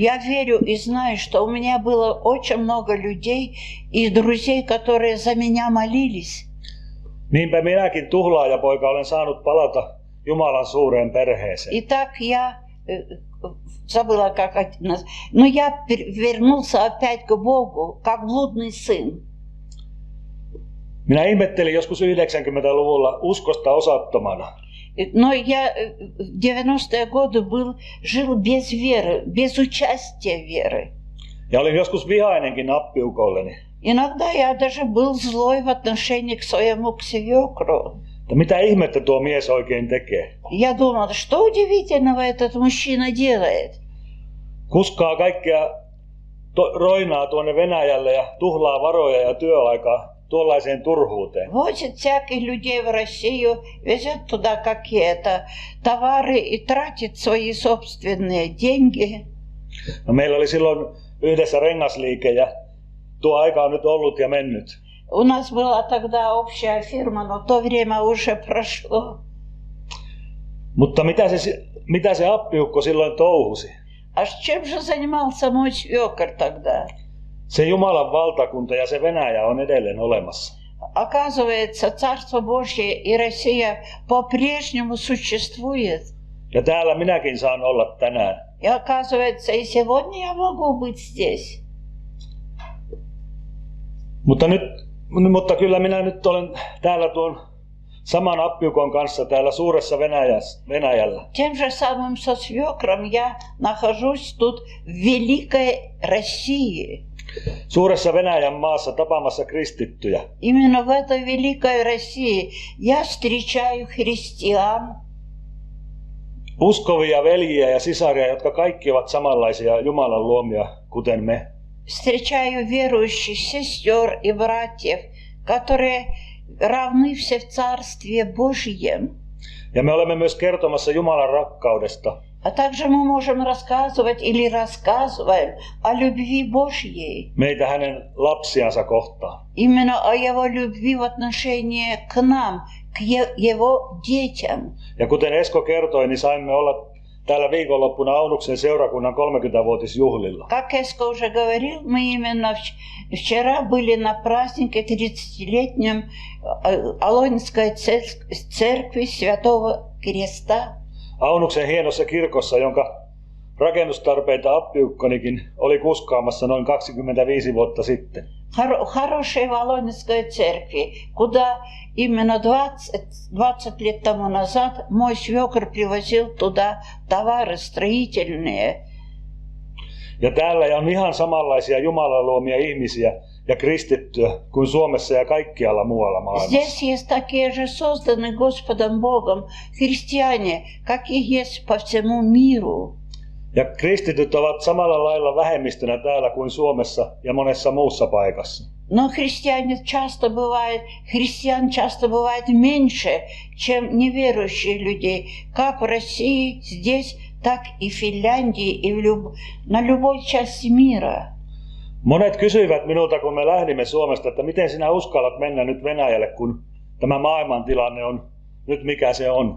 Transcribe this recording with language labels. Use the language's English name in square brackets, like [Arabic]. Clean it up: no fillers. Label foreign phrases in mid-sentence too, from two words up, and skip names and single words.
[Russian] Я верю и знаю, что у меня было очень много людей и друзей, которые за меня молились. [Finnish] Niinpä minäkin tuhlaajapoika olen saanut palata Jumalan suureen perheeseen. [Russian] И так я забыла, как это называется. Но я вернулся опять к Богу, как блудный сын. [Finnish] Minä ihmettelin joskus 90-luvulla uskosta osattomana. [Russian] Но я в 90-е годы жил без веры, без участия веры. [Finnish] Ja olin joskus vihainenkin appiukolleni. [Russian] Иногда я даже был злой в отношении к своему свекру. [Finnish] Mitä ihmettä tuo mies oikein tekee? [Russian] Я думал, что удивительного этот мужчина делает. [Finnish] Kuskaa kaikkea roinaa tuonne Venäjälle ja tuhlaa varoja ja työaikaa tuollaiseen turhuuteen. [Russian] Возит всяких людей в Россию, везет туда какие-то товары и тратит свои собственные деньги. [Finnish] No, meillä oli silloin yhdessä rengasliike ja tuo aika on nyt ollut ja mennyt. [Russian] У нас была тогда общая фирма, но то время уже прошло. [Finnish] Mutta mitä se appiukko silloin touhusi? [Russian] А чем же занимался мой свекр тогда? [Finnish] Se Jumalan valtakunta ja se Venäjä on edelleen olemassa. [Russian] Оказывается, Царство Божье и Россия по-прежнему существует. [Finnish] Ja täällä minäkin saan olla tänään. [Russian] И оказывается, и сегодня я могу быть здесь. [Finnish] Mutta kyllä minä nyt olen täällä tuon saman appiukon kanssa täällä suuressa Venäjällä. [Russian] Тем же самым со свекром я нахожусь тут в Великой России. [Finnish] Suuressa Venäjän maassa tapaamassa kristittyjä. [Russian] Именно в этой Великой России я встречаю христиан, [Finnish] Uskovia veljiä ja sisaria, jotka kaikki ovat samanlaisia Jumalan luomia, kuten me. [Russian] встречаю верующих сестер и братьев, которые равны все в Царстве Божьем. [Finnish] Ja me olemme myös kertomassa Jumalan rakkaudesta. [Russian] А также мы можем рассказывать или рассказываем о любви Божьей. [Finnish] Meitä hänen lapsiansa kohtaan. [Russian] Именно о Его любви в отношении к нам, к Его детям. [Finnish] Ja kuten Esko kertoi, niin saimme olla täällä viikonloppuna Aunuksen seurakunnan 30-vuotisjuhlilla. [Russian] Как Эско уже говорил, мы именно вчера были на празднике 30-летнем Алонской церкви Святого Креста. [Finnish] Aunuksen hienossa kirkossa, jonka rakennustarpeita appiukkonikin oli kuskaamassa noin 25 vuotta sitten. [Russian] Хорошей Волонецкой церкви, куда именно 20 лет тому назад мой свекр привозил туда товары строительные. [Finnish] Ja täällä on ihan samanlaisia Jumalan luomia ihmisiä ja kristittyjä kuin Suomessa ja kaikkialla muualla maailmassa. [Russian] Здесь есть такие же созданные Господом Богом христиане, какие есть по всему миру. [Finnish] Ja kristityt ovat samalla lailla vähemmistönä täällä kuin Suomessa ja monessa muussa paikassa. [Russian] Но христиан часто бывает меньше, чем неверующих людей, как в России, здесь, так и в Финляндии, и на любой части мира. [Finnish] Monet kysyivät minulta, kun me lähdimme Suomesta, että miten sinä uskallat mennä nyt Venäjälle, kun tämä maailmantilanne on nyt mikä se on.